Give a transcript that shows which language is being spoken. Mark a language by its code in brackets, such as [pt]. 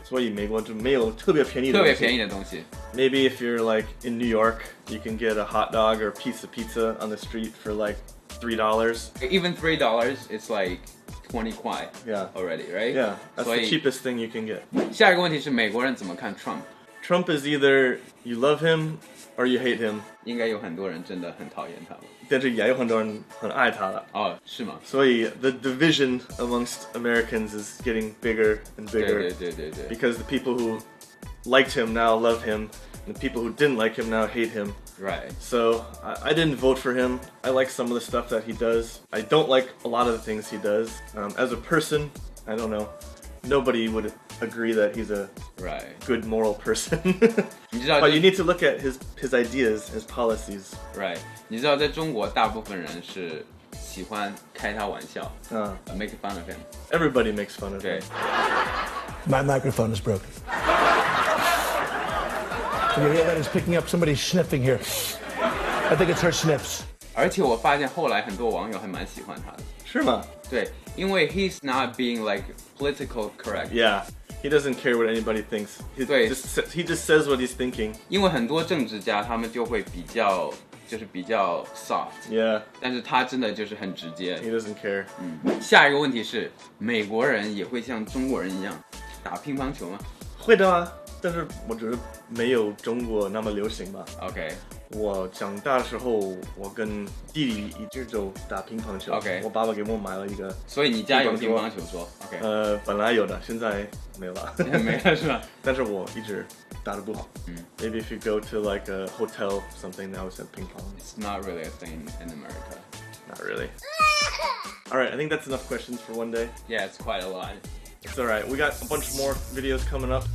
[zh] 所以美国就没有特别便宜的东西。 [en] Maybe if you're like in New York, you can get a hot dog or a piece of pizza on the street for like $3. Even $3, it's like 20 kwai. Yeah. Already, right? Yeah. That's the cheapest thing you can get. [zh] 下一个问题是美国人怎么看 Trump? [en] Trump is either you love him or you hate him. [zh] 应该有很多人真的很讨厌他吧？但是也有很多人很爱他的。哦，是吗？ [en] 所以 the division amongst Americans is getting bigger and bigger. [zh] 对。 [en] Because the people who liked him now love him, and the people who didn't like him now hate him. Right. So I didn't vote for him. I like some of the stuff that he does. I don't like a lot of the things he does. As a person, I don't know. Nobody would agree that he's a good moral person. But you need to look at his ideas, his policies. Right. [zh] 你知道在中国大部分人是喜欢开他玩笑， [en] make fun of him. Everybody makes fun of him. My microphone is broken. Can you hear that? It's picking up somebody sniffing here. I think it's her sniffs. [zh] 而且我发现后来很多网友还蛮喜欢他的。是吗？对，因为 [en] he's not being like political correct. Yeah. He doesn't care what anybody thinks. He just says what he's thinking. [zh] 因为很多政治家他们就会比较 soft， 但是他真的就是很直接。 [en] He doesn't care. [zh] 下一个问题是，美国人也会像中国人一样打乒乓球吗？会的啊，但是我觉得没有中国那么流行吧。 [en] OK。 [zh] 我长大的时候，我跟弟弟一直都打乒乓球。 [en] OK。 [zh] 我爸爸给我买了一个。所以你家有乒乓球桌 ？OK。本来有的，现在没有了。没了是吧？但是我一直打得不好。 [en] Maybe if you go to like a hotel something that was at ping pong. It's not really a thing in America. Not really. All right, I think that's enough questions for one day. Yeah, it's quite a lot. It's all right. We got a bunch more videos coming up.